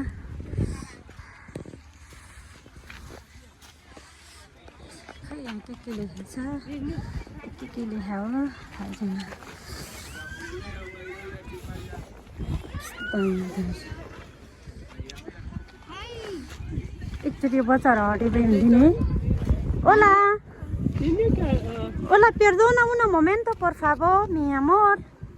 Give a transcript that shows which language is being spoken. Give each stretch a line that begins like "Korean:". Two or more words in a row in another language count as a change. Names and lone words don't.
Nepali: खै यहाँ के लेखेको छ के लेखा हो थाहा छैन एकचोटि बच्चाहरू हटिँदै हुँदैन Hola.
Spanish: Hola, perdona un momento, por favor, mi amor.